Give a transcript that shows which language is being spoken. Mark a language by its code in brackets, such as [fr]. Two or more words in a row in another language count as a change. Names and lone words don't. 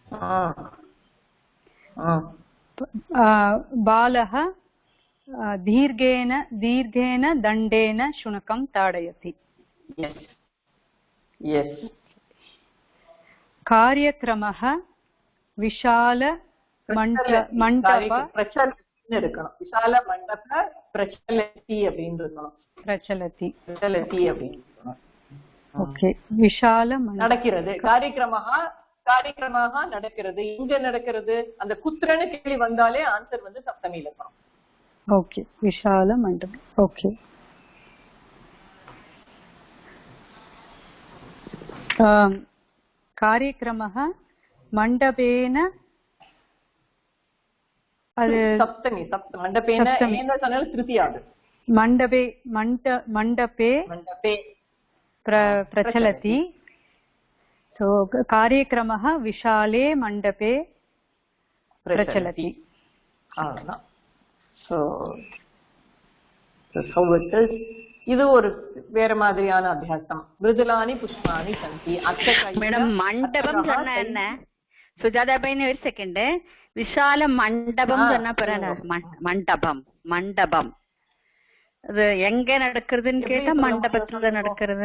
[sa] बालः दीर्घेन दण्डेन शुनकं ताडयति. कार्यक्रमः विशाल मण्डप प्रचलति. [ta] ஓகே. விஷால நடக்கிறது. காரியக்கிரமாக நடக்கிறது. எங்க நடக்கிறது? அந்த குத்ரன்னு கேள்வி வந்தாலே ஆன்சர் வந்து சப்தமியில இருக்கும். ஓகே. விஷால மண்டபம். ஓகே. [sa] कार्यक्रमः मण्डपेन [ta] அது சப்தமி. மண்டபேன என்ன சொன்னாலும் திருத்தியாது. [sa] மண்டபே प्रचलति. सो कार्यक्रमः विशाले मण्डपे प्रचलति. [ta] இது ஒரு வேற மாதிரியான அபியாசம். [sa] मृदुलानि पुष्पाणि सन्ति. [ta] மேடம் மண்டபம் சொன்னா என்ன? சுஜாதா பையன் ஒரு செகண்ட். விஷால மண்டபம் சொன்னா மண்டபம் அது எங்க நடக்கிறதுன்னு கேட்டா மண்டபத்துல நடக்கிறது.